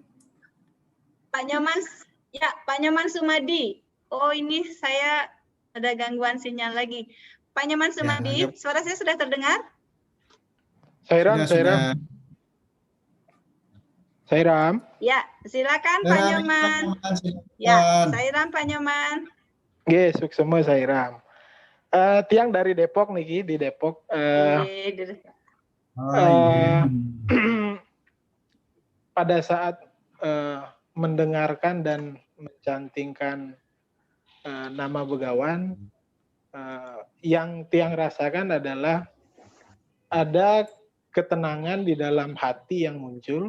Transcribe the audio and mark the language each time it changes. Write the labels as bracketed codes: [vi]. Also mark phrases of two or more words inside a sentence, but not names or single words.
[id] Pak Nyoman, ya Pak Nyoman Sumadi. Oh ini saya ada gangguan sinyal lagi. Pak Nyoman Sumadi, suara saya sudah terdengar? Sairam. Ya, silakan Pak Nyoman. Ya, Sairam Pak Nyoman. Suksema Sairam. Tiang dari Depok nih, di Depok. Pada saat mendengarkan dan mencantingkan nama Begawan, yang Tiang rasakan adalah ada ketenangan di dalam hati yang muncul.